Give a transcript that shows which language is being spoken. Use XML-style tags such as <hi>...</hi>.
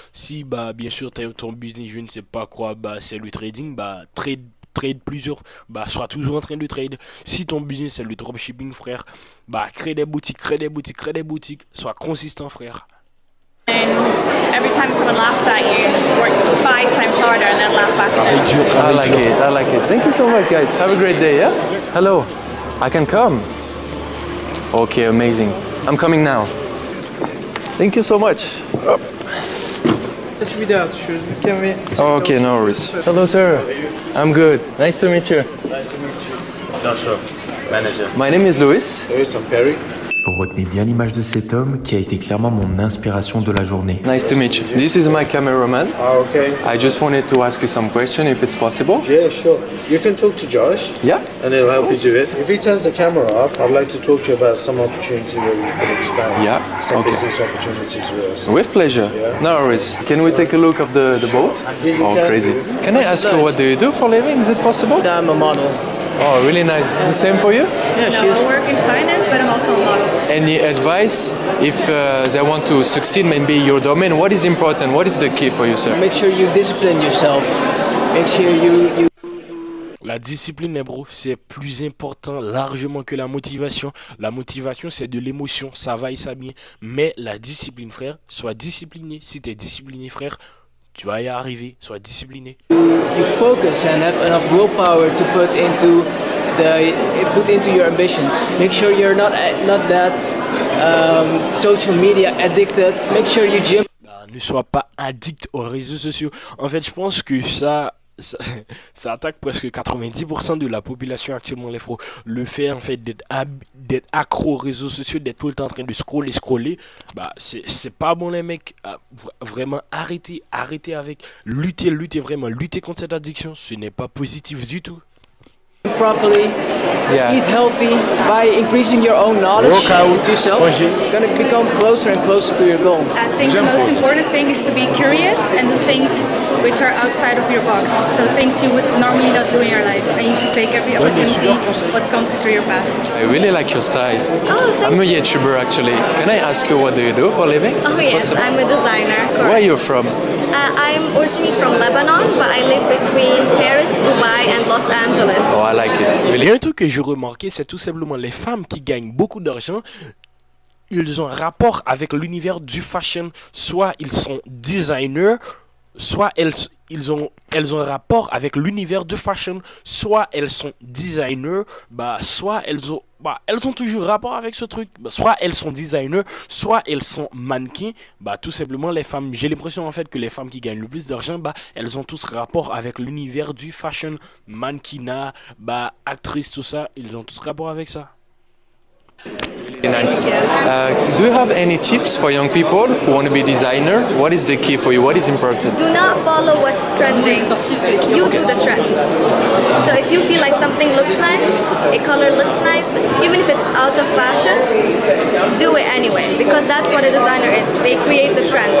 <fr>Si bah bien sûr t'as ton business, je ne sais pas quoi, bah c'est le trading, bah trade plusieurs, bah sois toujours en train de trade. Si ton business c'est le dropshipping, frère, bah crée des boutiques, sois consistant, frère.</fr> <en>And every time someone laughs at you, work 5 times harder and then laugh back at them. I like it. I like it. Thank you so much, guys. Have a great day, yeah? Hello. I can come. Okay, amazing. I'm coming now. Thank you so much. Just without shoes, we can wait. Okay, no worries. Hello, sir. I'm good. Nice to meet you. Joshua, manager. My name is Louis. Lewis, I'm Perry.</en> <fr>Retenez bien l'image de cet homme qui a été clairement mon inspiration de la journée.</fr> <en>Nice to meet you. This is my cameraman. Okay. I just wanted to ask you some questions if it's possible. Yeah, sure. You can talk to Josh, Yeah? and he'll help you do it. If he turns the camera up, I'd like to talk to you about some opportunity where we can expand. Yeah, Some okay. business opportunities with us. With pleasure. Yeah. No worries. Can we take a look of the boat? Yeah, you Oh, can. crazy. Can I ask you what do you do for a living? Is it possible? I'm a model. Oh, really nice. It's the same for you? Yeah, No, I work in finance, but I'm also a model. Any advice if they want to succeed maybe your domain? What is important? What is the key for you, sir? Make sure you discipline yourself. Make sure you</en> <fr>La discipline, les bros, c'est plus important largement que la motivation. La motivation, c'est de l'émotion, ça va et ça vient. Mais la discipline, frère, sois discipliné. Si tu es discipliné, frère, tu vas y arriver. Sois discipliné.</fr> <en>you focus and have enough willpower to put into your ambitions. Make sure you're not that social media addicted. Make sure you gym.</en> <fr>Ne sois pas addict aux réseaux sociaux. En fait, je pense que ça attaque presque 90% de la population actuellement, les fros. Le fait en fait d'être accro aux réseaux sociaux, d'être tout le temps en train de scroller, bah c'est pas bon, les mecs. Vraiment arrêtez avec, lutter contre cette addiction. Ce n'est pas positif du tout.</fr> <en>properly, Yeah. eat healthy, by increasing your own knowledge into yourself, you're gonna become closer and closer to your goal. I think the most important thing is to be curious and do things which are outside of your box. So things you would normally not do in your life, and you should take every opportunity what comes through your path. I really like your style. Oh, I'm a YouTuber actually. Can I ask you what do you do for a living? Oh yes, I'm a designer. Where are you from? I'm originally from Lebanon, but I live between Paris, Dubai, and Los Angeles. Oh, I like it.</en> <fr>Il y a un truc que j'ai remarqué, c'est tout simplement les femmes qui gagnent beaucoup d'argent. Ils ont un rapport avec l'univers du fashion. Soit ils sont designers, soit elles ont un rapport avec l'univers du fashion. Soit elles sont designers, soit elles ont toujours rapport avec ce truc. Soit elles sont designers, soit elles sont mannequins. Tout simplement les femmes, j'ai l'impression en fait que les femmes qui gagnent le plus d'argent, elles ont tous rapport avec l'univers du fashion, mannequinat, actrices, tout ça. Ils ont tous rapport avec ça.</fr> <en>Nice. Do you have any tips for young people who want to be designer? What is the key for you? What is important? Do not follow what's trending. You do the trend. So if you feel like something looks nice, a color looks nice, even if it's out of fashion, do it anyway, because that's what a designer is. They create the trend.</en>